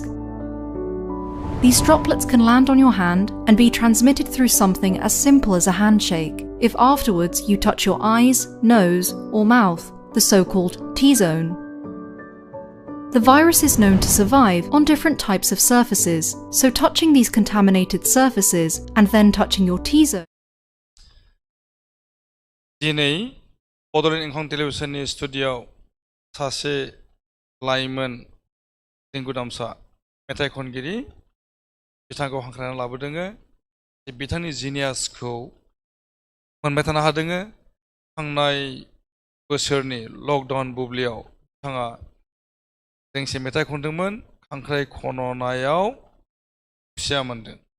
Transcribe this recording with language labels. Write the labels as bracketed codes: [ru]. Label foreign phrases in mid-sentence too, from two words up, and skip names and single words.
[en] These droplets can land on your hand and be transmitted through something as simple as a handshake, if afterwards you touch your eyes, nose, or mouth, the so-called T-zone. The virus is known to survive on different types of surfaces, so touching these contaminated surfaces and then touching your T-zone. [brx] दिनै बड'लेण्ड इंखं टेलिभिजननि स्टुडिय'आव सासे लाइमोन रिंगुदामसा मेथाइ खनगिरि बिथांखौ हांख्रायनानै लाबोदोङो बिथांनि जिनियासखौ मोनबाय थानो हादोङो थांनाय बोसोरनि लकडाउन बुब्लियाव बिथाङा दोंसे मेथाइ खनदोंमोन खांख्राइ खननायाव खुसिया मोनदों